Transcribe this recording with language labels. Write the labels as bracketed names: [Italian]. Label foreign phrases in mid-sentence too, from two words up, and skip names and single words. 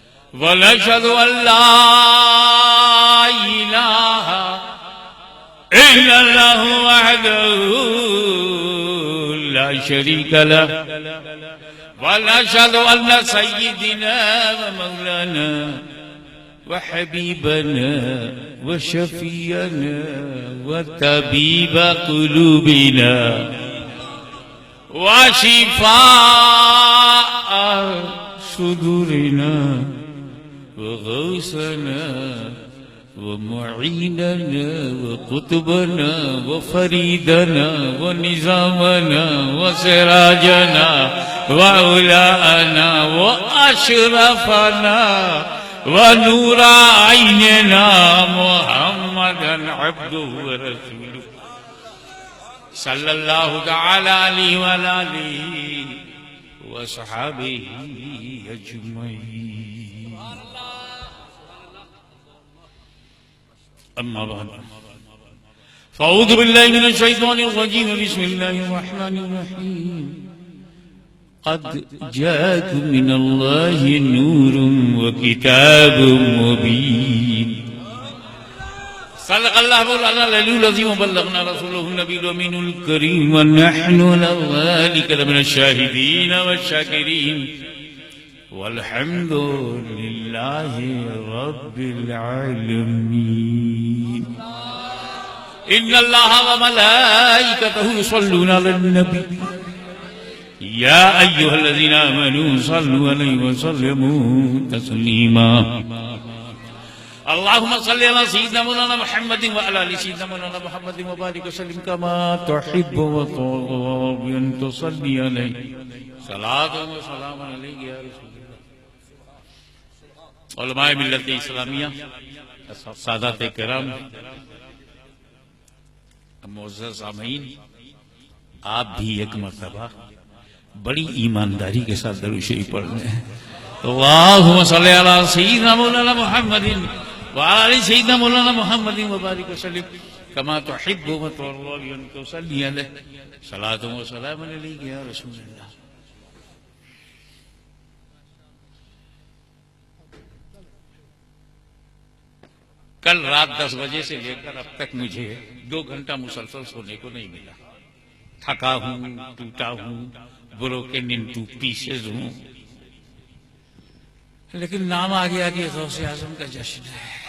[Arabic] ونشهد أن لا إله إلا الله وحده لا شريك له ونشهد أن سيدنا ومولانا وحبيبنا وشفيعنا وطبيب قلوبنا وشفاء صدورنا وغوثنا ومعيننا و وقطبنا وفريدنا ونظامنا وسراجنا وعلانا وأشرفنا ونور أعيننا محمدا عبده ورسوله صلى الله تعالى عليه وآله وصحابه أجمعين. أما بعد فأعوذ بالله من الشيطان الرجيم بسم الله الرحمن الرحيم. قد جاءكم من الله نور وكتاب مبين. صلى الله عليه وسلم بلغنا رسوله النبي الأمين الكريم ونحن لذلك لمن الشاهدين والشاكرين والحمد لله رب العالمين. إن الله وملائكته يصلون على النبي يا أيها الذين آمنوا صلوا عليه وسلموا تسليما. اللهم صل على سيدنا مولانا محمد وعلى آل سيدنا مولانا محمد وبارك وسلم كما تحب وتحب أن تصلي عليه صلاة وسلام عليك يا رسول الله. [Hindi] उलमाए मिल्लत इस्लामिया, सादात किराम, मुअज़्ज़ज़ सामीन, आप भी एक मर्तबा बड़ी ईमानदारी के साथ दरूद शरीफ पढ़ रहे हैं। [Arabic] اللهم صل على سيدنا مولانا محمد وعلى آل سيدنا مولانا محمد وبارك وسلم كما تحب وتحب أن تصلي عليه صلاة وسلام عليك يا رسول الله. [Hindi] कल रात 10 बजे से लेकर अब तक मुझे 2 घंटा मुसलसल सोने को नहीं मिला। थका हूं, टूटा हूं, [English] broken into pieces [Hindi] हूं, लेकिन नाम आ गया कि गौसे आजम का जश्न है।